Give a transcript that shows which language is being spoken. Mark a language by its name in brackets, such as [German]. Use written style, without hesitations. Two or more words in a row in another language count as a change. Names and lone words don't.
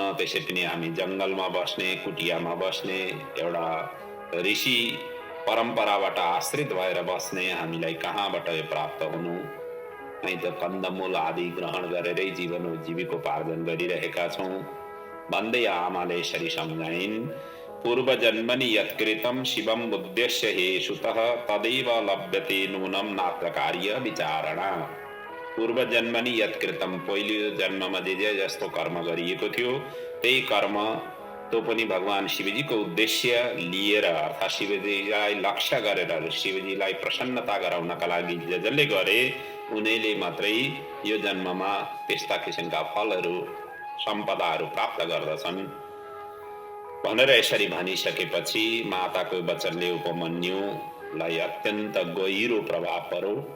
[Nepali] त्यसै पनि हामी जङ्गलमा बस्ने, कुटियामा बस्ने, एउटा ऋषि परम्पराबाट आश्रित भएर बस्ने हामीलाई कहाँबाट प्राप्त हुनु? हामी त कन्दमूल आदि ग्रहण गरेरै जीविकोपार्जन गरिरहेका छौँ भन्दै आमाले यसरी सम्झाइन्। [Sanskrit] पूर्वजन्मनि यत्कृतं शिवम् उद्देश्य हे सुतः तदैव लभ्यते नूनं नात्र कार्य विचारणा। पूर्वजन्मनि यत्कृतं, [Nepali] पहिलो जन्ममा जे जस्तो कर्म गरिएको थियो त्यही कर्म त्यो पनि भगवान शिवजीको उद्देश्य लिएर, अर्थात् शिवजीलाई लक्ष्य गरेर, शिवजीलाई प्रसन्नता गराउनका लागि जसले गरे उनीले मात्रै यो जन्ममा त्यस्ता किसिमका फलहरू सम्पदाहरू प्राप्त गर्दछन् भनेर यसरी भनिसकेपछि माताको वचनले उपमन्युलाई अत्यन्त गहिरो प्रभाव पर्यो।